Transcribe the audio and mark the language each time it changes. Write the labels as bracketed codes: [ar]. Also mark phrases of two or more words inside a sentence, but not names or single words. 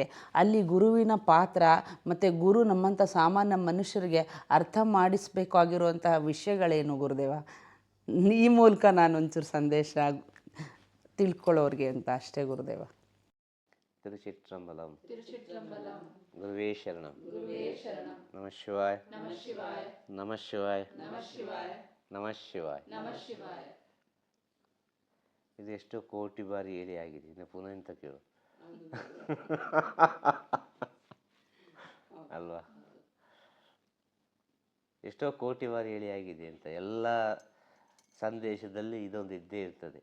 [kn] ಅಲ್ಲಿ ಗುರುವಿನ ಪಾತ್ರ ಮತ್ತು ಗುರು ನಮ್ಮಂಥ ಸಾಮಾನ್ಯ ಮನುಷ್ಯರಿಗೆ ಅರ್ಥ ಮಾಡಿಸಬೇಕಾಗಿರುವಂತಹ ವಿಷಯಗಳೇನು ಗುರುದೇವ? ಈ ಮೂಲಕ ನಾನು ಒಂಚೂರು ಸಂದೇಶ ತಿಳ್ಕೊಳ್ಳೋರಿಗೆ ಅಂತ ಅಷ್ಟೇ ಗುರುದೇವ. [sa] ತಿರುಚಿಟ್ರಂಬಲಂ ಗುರುವೇ ಶರಣಂ. ನಮಃ ಶಿವಾಯ. ನಮಃ ಶಿವಾಯ. ನಮಃ ಶಿವಾಯ. [kn] ಇದು ಎಷ್ಟೋ ಕೋಟಿ ಬಾರಿ ಹೇಳಿ ಆಗಿದೆ, ಇನ್ನು ಪುನಃ ಇಂತ ಕೇಳು ಅಲ್ವಾ? ಎಷ್ಟೋ ಕೋಟಿ ಬಾರಿ ಹೇಳಿ ಆಗಿದೆ ಅಂತ. ಎಲ್ಲ ಸಂದೇಶದಲ್ಲಿ ಇದೊಂದು ಇದ್ದೇ ಇರ್ತದೆ.